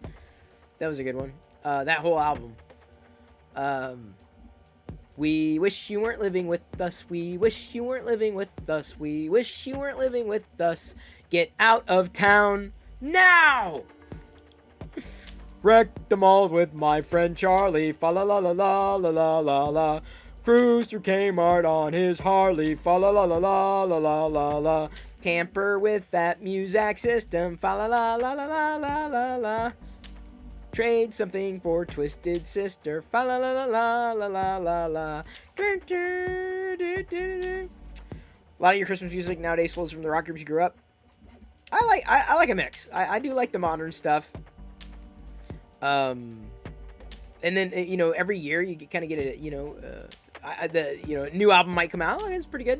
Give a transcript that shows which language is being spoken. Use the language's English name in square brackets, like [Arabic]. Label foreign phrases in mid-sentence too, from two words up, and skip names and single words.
[English] That was a good one. That whole album. We wish you weren't living with us. We wish you weren't living with us. We wish you weren't living with us. Get out of town now! Wrecked them all with my friend Charlie. Fa la la la la la la la la. Cruise through Kmart on his Harley. Fa la la la la la la la la. Tamper with that Muzak system. Fa la la la la la la la la. Trade something for Twisted Sister. Fa la la la la la la la la. A lot of your Christmas music nowadays flows from the rock groups you grew up. I like a mix. I do like the modern stuff. And then you know, every year you kind of get a new album might come out. It's pretty good.